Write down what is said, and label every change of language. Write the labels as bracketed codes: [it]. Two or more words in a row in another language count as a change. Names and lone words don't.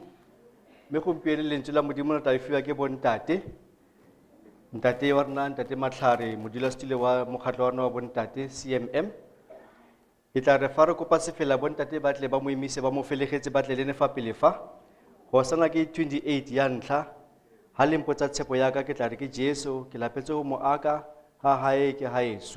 [tn] Mme gompieno lentswe la Modimo le tla fiwa ke bontate. Ntate wa rona, Ntate Matlhare, modulasetulo wa mokgatlo wa rona wa bontate CMM. E tla re fa re kopa sefela bontate ba tle ba mo emise ba mo felegetse ba tle le ne fa pele fa. Hosanna ke 28 ya ntlha. Ha le mpotsa tshepo ya ka ke tla re ke Jesu, ke lapetse go mo aka, ha hae ke haeso.